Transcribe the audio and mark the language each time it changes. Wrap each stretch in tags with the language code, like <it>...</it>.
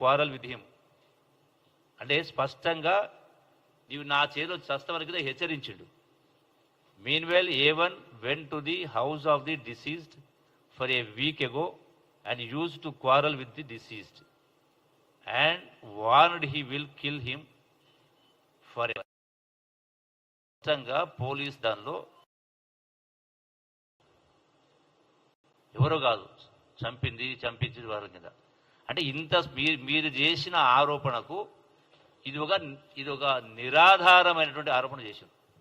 <en>quarrel with him</en> <te>అంటే స్పష్టంగా నీవు నా చేతిలో చస్తవరకు హెచ్చరించిండు.</te> <en>Meanwhile, A1 went to the house of the deceased for a week ago and used to quarrel with the deceased and warned he will kill him forever.</en> <te>Police దానిలో ఎవరో కాదు చంపింది వారి కింద అంటే ఇంత మీరు చేసిన ఆరోపణకు ఇది ఒక నిరాధారమైనటువంటి ఆరోపణ చేశారు.</te>